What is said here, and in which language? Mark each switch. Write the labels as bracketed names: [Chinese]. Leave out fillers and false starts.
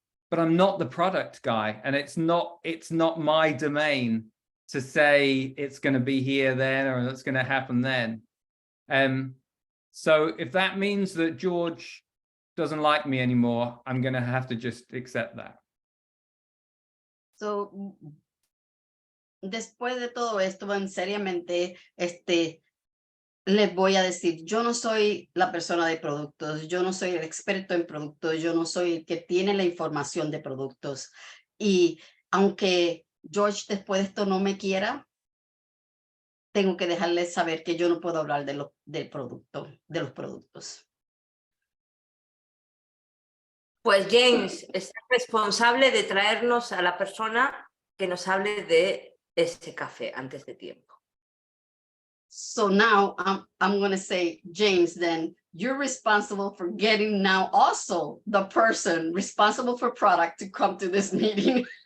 [English] But I'm not the product guy, and it's not my domain to say it's going to be here then or it's going to happen then. So if that means that George doesn't like me anymore, I'm going to have to just accept that. [Spanish] So, después de todo esto, seriamente, les voy a decir, yo no soy la persona de productos, yo no soy el experto en productos, yo no soy el que tiene la información de productos. Y aunque George después de esto no me quiera, tengo que dejarles saber que yo no puedo hablar de los productos. Pues James es responsable de traernos a la persona que nos hable de ese café antes de tiempo. [English] So now I'm going to say, James, then you're responsible for getting now also the person responsible for product to come to this meeting.